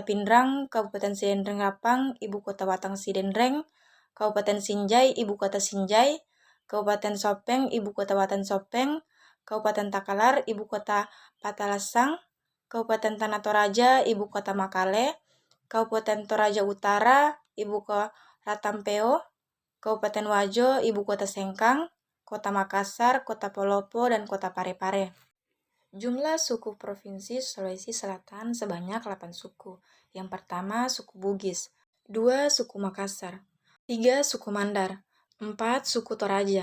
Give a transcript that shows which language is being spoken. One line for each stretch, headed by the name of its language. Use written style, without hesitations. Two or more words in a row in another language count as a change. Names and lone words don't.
Indonesian: Pindrang, Kabupaten Sidendreng Rapang, Ibu Kota Batang Sidendreng, Kabupaten Sinjai, Ibu Kota Sinjai, Kabupaten Sopeng, Ibu Kota Batan Sopeng, Kabupaten Takalar, Ibu Kota Patalasang, Kabupaten Tanah Toraja, Ibu Kota Makale, Kabupaten Toraja Utara, Ibu Kota Ratampeo, Kabupaten Wajo, Ibu Kota Sengkang, Kota Makassar, Kota Polopo, dan Kota Parepare. Jumlah suku Provinsi Sulawesi Selatan sebanyak 8 suku. Yang pertama, suku Bugis. 2, suku Makassar. 3, suku Mandar. 4, suku Toraja.